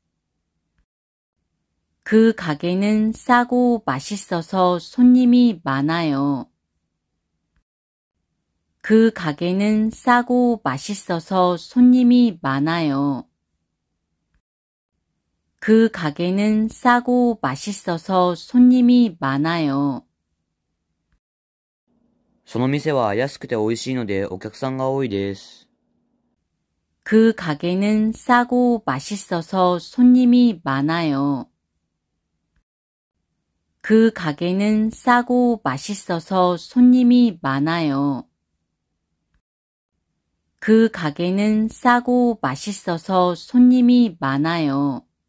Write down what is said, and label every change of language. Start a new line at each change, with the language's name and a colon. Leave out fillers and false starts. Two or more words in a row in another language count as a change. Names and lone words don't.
Korean: 그 가게는 싸고 맛있어서 손님이 많아요. 그 가게는 싸고 맛있어서 손님이 많아요. 그 가게는 싸고 맛있어서 손님이 많아요.
Japanese: その店は安くて美味しいのでお客さんが多いです。
Korean: 그 가게는 싸고 맛있어서 손님이 많아요. 그 가게는 싸고 맛있어서 손님이 많아요. 그 가게는 싸고 맛있어서 손님이 많아요.